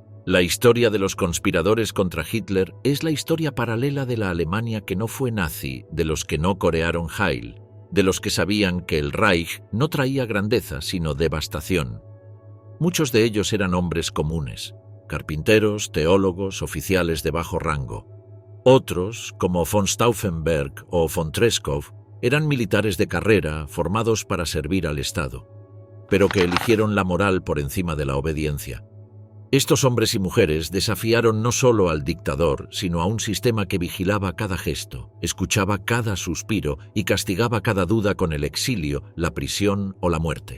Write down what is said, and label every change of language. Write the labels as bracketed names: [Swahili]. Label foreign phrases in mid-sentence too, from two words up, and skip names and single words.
[Spanish] La historia de los conspiradores contra Hitler es la historia paralela de la Alemania que no fue nazi, de los que no corearon Heil, de los que sabían que el Reich no traía grandeza sino devastación. Muchos de ellos eran hombres comunes, carpinteros, teólogos, oficiales de bajo rango. Otros, como von Stauffenberg o von Treschow, eran militares de carrera formados para servir al Estado, pero que eligieron la moral por encima de la obediencia. Estos hombres y mujeres desafiaron no solo al dictador, sino a un sistema que vigilaba cada gesto, escuchaba cada suspiro y castigaba cada duda con el exilio, la prisión o la muerte.